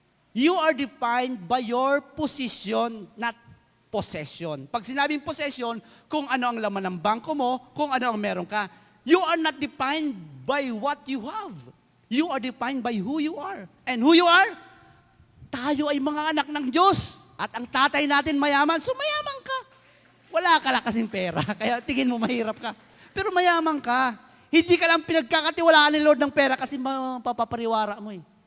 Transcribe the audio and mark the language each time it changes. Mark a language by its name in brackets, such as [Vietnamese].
[English] You are defined by your position, not possession. [Filipino] Pag sinabing possession, kung ano ang laman ng bangko mo, kung ano ang meron ka. [English] You are not defined by what you have. You are defined by who you are. And who you are? [Filipino] Tayo ay mga anak ng Diyos. At ang tatay natin mayaman, so mayaman ka. Wala ka lang kasing pera, kaya tingin mo mahirap ka. Pero mayaman ka. Hindi ka lang pinagkakatiwalaan ni Lord ng pera kasi mapapariwara mo eh.